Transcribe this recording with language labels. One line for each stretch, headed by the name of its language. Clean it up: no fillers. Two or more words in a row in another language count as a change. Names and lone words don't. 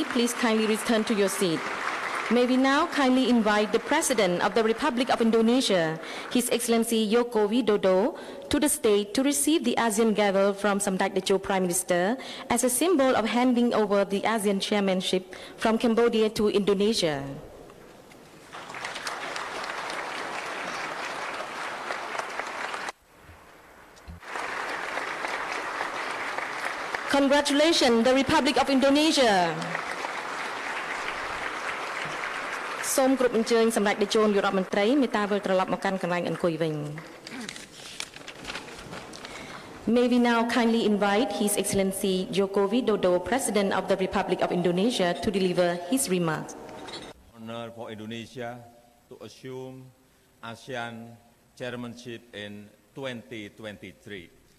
English: Please kindly return to your seat. May we now kindly invite the President of the Republic of Indonesia, His Excellency Joko Widodo, to the stage to receive the ASEAN gavel from Samdech Techo Prime Minister as a symbol of handing over the ASEAN chairmanship from Cambodia to Indonesia. Congratulations, the Republic of Indonesia.
Khmer: សូមគ្រប់អញ្ជើញសម្ដេចតេជោនាយករដ្ឋមន្ត្រីមេត្តាវិលត្រឡប់មកកាន់កន្លែងអង្គុយវិញ
English: May we now kindly invite His Excellency Joko Widodo, President of the Republic of Indonesia, to deliver his remarks. Honor for Indonesia to assume ASEAN Chairmanship in 2023.